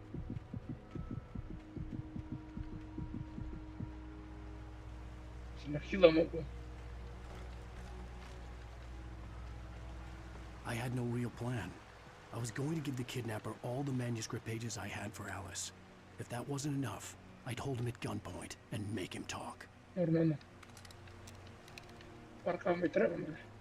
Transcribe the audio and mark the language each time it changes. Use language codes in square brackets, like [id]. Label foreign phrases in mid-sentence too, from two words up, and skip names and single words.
[en] I had no real plan. I was going to give the kidnapper all the manuscript pages I had for Alice. If that wasn't enough, I'd hold him at gunpoint and make him talk. [mk] Нормально. Парка ми треба, мене.